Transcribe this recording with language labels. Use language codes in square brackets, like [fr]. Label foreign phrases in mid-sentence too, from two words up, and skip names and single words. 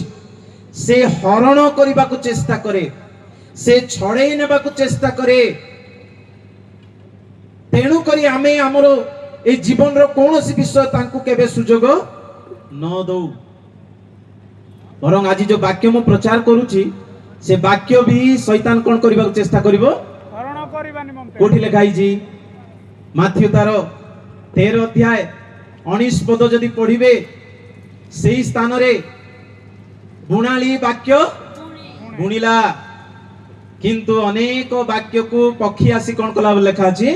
[or] ସେ ହରଣ କରିବାକୁ ଚେଷ୍ଟା କରେ, ସେ ଛଡ଼େଇ ନେବାକୁ ଚେଷ୍ଟା କରେ। ତେଣୁ କରି ଆମେ ଆମର এই ଜୀବନର କୌଣସି ବିଷୟ ତାଙ୍କୁ କେବେ ସୁଯୋଗ ନ ଦଉ। ବରଂ ଆଜି ଯୋଉ ବାକ୍ୟ ମୁଁ ପ୍ରଚାର କରୁଛି, ସେ ବାକ୍ୟ ବି ଶୈତାନ କ'ଣ କରିବାକୁ ଚେଷ୍ଟା କରିବ? ହରଣ କରିବା ନିମନ୍ତେ। କୋଠି ଲେଖା ହେଇଛି? ମାଥ୍ୟୁ ତାର 13 ଅଧ୍ୟାୟ 19 ପଦ ଯଦି ପଢିବେ, ସେଇ ସ୍ଥାନରେ ବୁଣାଳି ବାକ୍ୟ ବୁଣିଲା, କିନ୍ତୁ ଅନେକ ବାକ୍ୟକୁ ପକ୍ଷୀ ଆସି କ'ଣ କଲା ବୋଲି ଲେଖା ଅଛି?